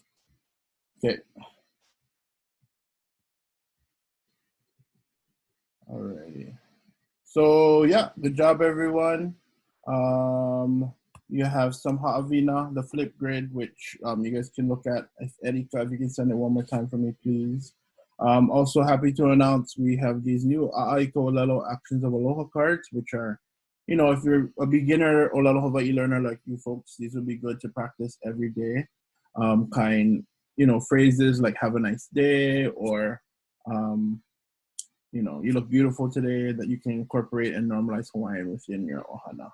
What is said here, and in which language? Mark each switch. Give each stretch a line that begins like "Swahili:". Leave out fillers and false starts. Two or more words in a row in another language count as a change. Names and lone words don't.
English: Okay. Alrighty. So yeah, good job everyone. You have some ha'avina, the flip grid, which you guys can look at. If Erika, if you can send it one more time for me, please. Also happy to announce we have these new ʻAʻA ʻŌLELO Actions of Aloha cards, which are, you know, if you're a beginner
Hawaiian: ʻŌLELO Hawaii
English: learner like you folks, these would be good to practice every day. Phrases like have a nice day, or you look beautiful today, that you can incorporate and normalize Hawaiian within your ohana.